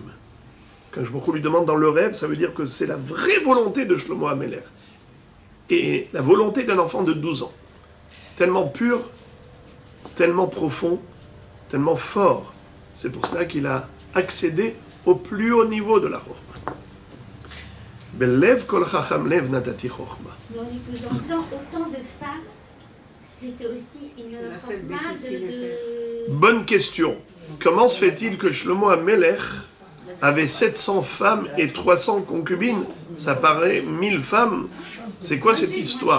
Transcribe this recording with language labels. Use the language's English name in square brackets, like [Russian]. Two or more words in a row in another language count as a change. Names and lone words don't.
[French] Quand je lui demande dans le rêve, ça veut dire que c'est la vraie volonté de Shlomo HaMelech. Et la volonté d'un enfant de 12 ans. Tellement pur, tellement profond, tellement fort. C'est pour cela qu'il a accédé au plus haut niveau de la Chokhmah. [Hebrew] בלב כל חכם לב נתתי חכמה. [French] Mais en épousant autant de femmes, c'était aussi une chokhmah de... Bonne question. Comment se fait-il que Shlomo HaMelech avait 700 femmes et 300 concubines? Ça paraît 1000 femmes. C'est quoi cette histoire?